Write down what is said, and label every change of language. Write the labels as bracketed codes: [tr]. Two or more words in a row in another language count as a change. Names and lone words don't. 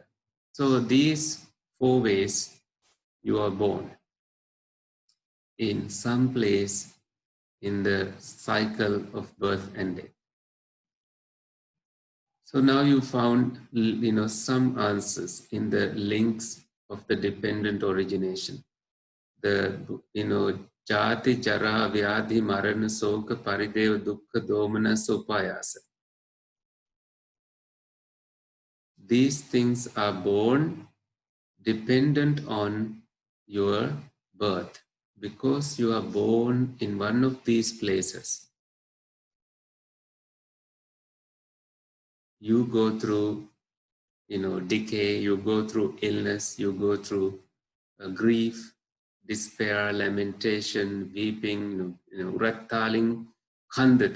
[en] So these 4 ways you are born in some place in the cycle of birth and death. So now you found, some answers in the links of the dependent origination. The, [pi] jati, jara, vyadhi, marana, soka, parideva, dukkha, domana, sopayasa. [en] These things are born dependent on your birth. Because you are born in one of these places, you go through, decay, you go through illness, you go through grief, despair, lamentation, weeping, rattaling, khandati.